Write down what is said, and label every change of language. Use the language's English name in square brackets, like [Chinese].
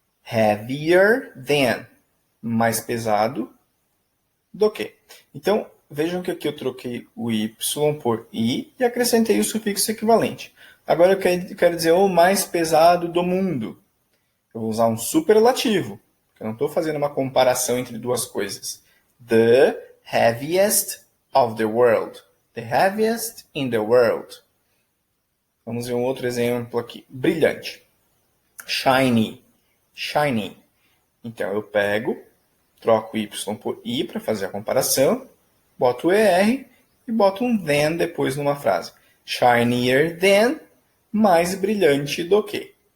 [English] Heavier than. [Portuguese] Mais pesado do que. Então, vejam que aqui eu troquei o Y por I e acrescentei o sufixo equivalente. Agora eu quero dizer o mais pesado do mundo. Eu vou usar um superlativo. Eu não estou fazendo uma comparação entre duas coisas. [English] The heaviest of the world. The heaviest in the world. [Portuguese] Vamos ver um outro exemplo aqui. Brilhante. [English] Shiny. Shiny. [Portuguese] Então eu pego, troco Y por I para fazer a comparação, boto o ER e boto um than depois numa frase. [English] Shinier than, [Portuguese] mais brilhante do que.